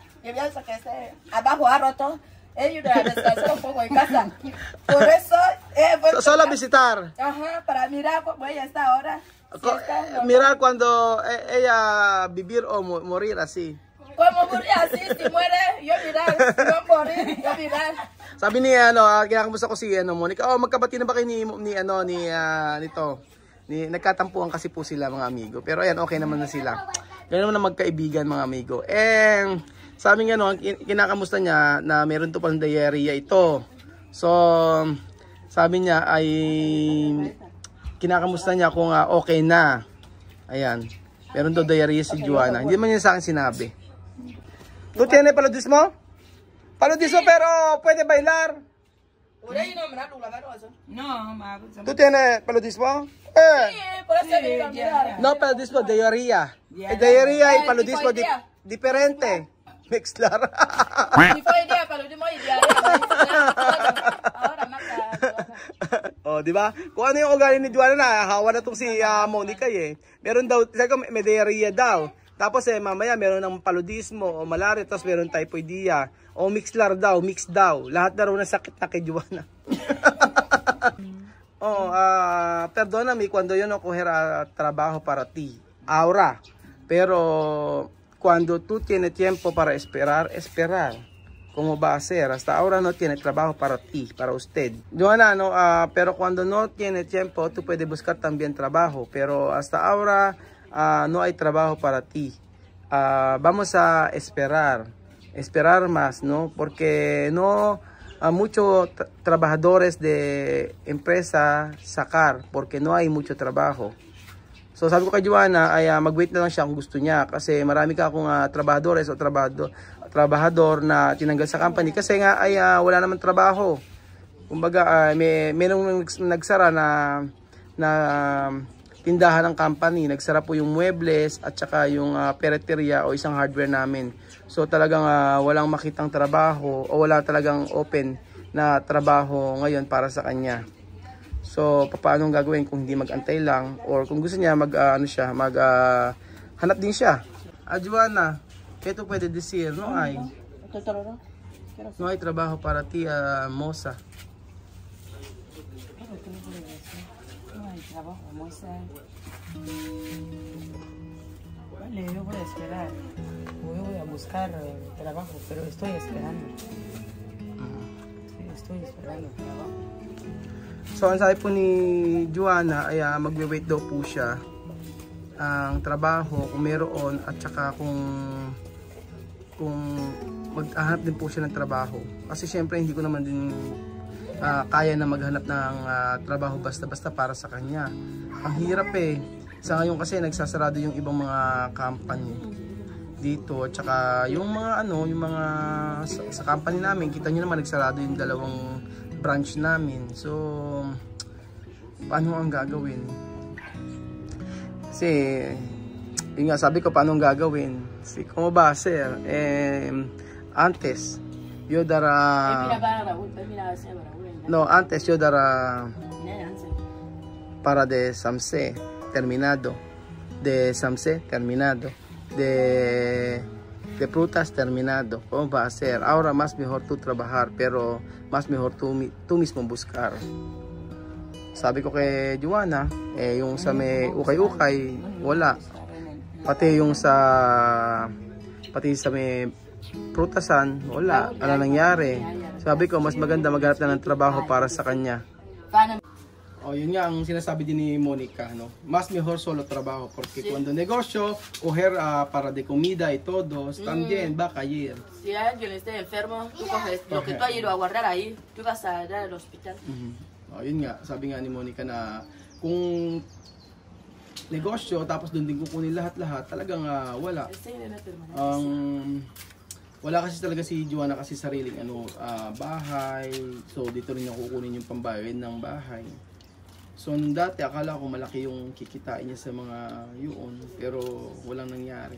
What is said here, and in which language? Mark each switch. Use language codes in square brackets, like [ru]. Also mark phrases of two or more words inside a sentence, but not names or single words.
[es] Yo pienso que abajo ha roto. He ido a descansar un poco en casa. Por eso he vuelto Solo a visitar. Ajá, para mirar cómo ella está ahora. Si está Mirar cuando ella vivir o morir así. como morir así, si muere, yo mirar. Si no morir, yo mirar. [tl] Sabi ni kinakamusta ko si Monica. Oh, magkabati na ba kayo nito? Nagkatampuan kasi po sila mga amigo. Pero ayan, okay naman na sila. Ganun naman na magkaibigan mga amigo. Sabi nga kinakamusta niya na meron to pang diarrhea ito. So, sabi niya ay kinakamusta niya kung okay na. Ayan. Meron to diarrhea si Joanna. Hindi man niya sa akin sinabi. [es] ¿Tú tienes paludismo? Paludismo pero puede bailar. No, ma. ¿Tú tienes paludismo? Sí, por eso vino a mirar. No, paludismo, diarrhea. Diarrhea y paludismo diferente. Mixlar. Si fue el día para el último día, ahora mata. [tl] Oh, di ba? Kung ano yung ugali ni Joanna na, hawa na tong si Monica eh. Meron daw, sabi ko, may diarrhea daw. Tapos mamaya meron ng paludismo o malaria, tapos meron typhoidea. O mixlar daw, mix daw. Lahat na raw na sakit na kay Joanna. [es] Perdóname cuando yo no cogiera trabajo para ti. Ahora. Pero cuando tú tienes tiempo para esperar. ¿Cómo va a ser? Hasta ahora no tiene trabajo para ti, para usted. Joanna, no, pero cuando no tiene tiempo, tú puedes buscar también trabajo. Pero hasta ahora no hay trabajo para ti. Vamos a esperar más, ¿no? Porque no muchos trabajadores de empresa sacar porque no hay mucho trabajo. [tl] So sabi ko kay Joanna ay mag-wait na lang siya kung gusto niya kasi marami ka akong trabahadores o trabahador na tinanggal sa company kasi nga ay wala naman trabaho. Kumbaga merong nagsara na tindahan ng company, nagsara po yung muebles at saka yung pereteria o isang hardware namin. So talagang walang makitang trabaho o wala talagang open na trabaho ngayon para sa kanya. So, paano gagawin kung hindi mag-antay lang or kung gusto niya hanap din siya. [es] Joanna, ¿qué tú puedes decir? No hay trabajo para ti, moza. No hay trabajo, moza. Vale, yo voy a esperar. Yo voy a buscar trabajo, pero estoy esperando. Estoy esperando trabajo. [tl] So, ang sabi po ni Joanna ay magwe-wait daw po siya ang trabaho kung meron at saka kung maghahanap din po siya ng trabaho. Kasi syempre hindi ko naman din kaya na maghanap ng trabaho basta-basta para sa kanya. Ang hirap eh. Sa ngayon kasi nagsasarado yung ibang mga company dito at saka yung mga sa company namin, kita niyo naman nagsarado yung 2 branch namin. So paano ang gagawin? Kasi Yun nga, sabi ko, paano gagawin? [es] Como ba, sir? Antes, yo dara... No, antes yo dara... Para de Samse, terminado. De Samse, terminado. De frutas, terminado. ¿Cómo va a ser? Ahora más mejor tú trabajar, pero más mejor tú mismo buscar. [tl] Sabi ko kay Joanna, yung sa may ukay-ukay, wala. Pati sa may prutasan, wala. Ano nangyari? Sabi ko, mas maganda maghanap na ng trabaho para sa kanya. Oh, yun nga ang sinasabi din ni Monica, no? [es] Mas mejor solo trabajo porque cuando negocio, coger para de comida y todo, también va a caer. Si alguien esté enfermo, tú coges lo que tú has ido a guardar ahí, tú vas a dar al hospital. [tl] Oh, yun nga, sabi nga ni Monica na kung negosyo tapos doon din kukunin lahat-lahat, talagang wala. Wala kasi talaga si Joanna kasi sariling bahay. So dito rin niya kukunin yung pambayad ng bahay. So dati akala ko malaki yung kikitain niya sa mga yun, pero walang nangyari.